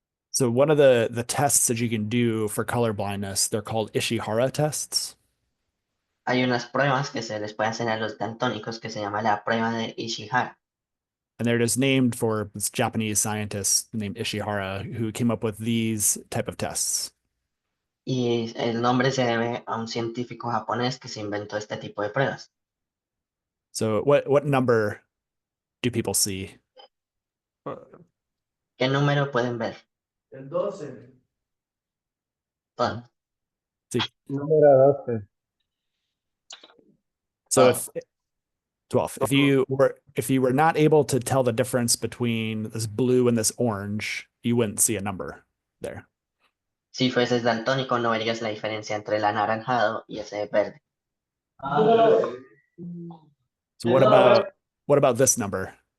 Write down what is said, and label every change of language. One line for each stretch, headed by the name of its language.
English: So one of the tests that you can do for color blindness, they're called Ishihara tests.
Spanish: Hay unas pruebas que se les puede hacer a los daltónicos que se llama la prueba de Ishihara.
English: And they're just named for this Japanese scientist named Ishihara who came up with these type of tests.
Spanish: Y el nombre se debe a un científico japonés que se inventó este tipo de pruebas.
English: So what number do people see?
Spanish: ¿Qué número pueden ver? El 12. Todo.
English: See,
Spanish: Número 12.
English: so
Spanish: Todo.
English: if 12, if you were not able to tell the difference between this blue and this orange, you wouldn't see a number there.
Spanish: Si fueses daltónico, no verías la diferencia entre el anaranjado y ese verde.
English: So what about this number?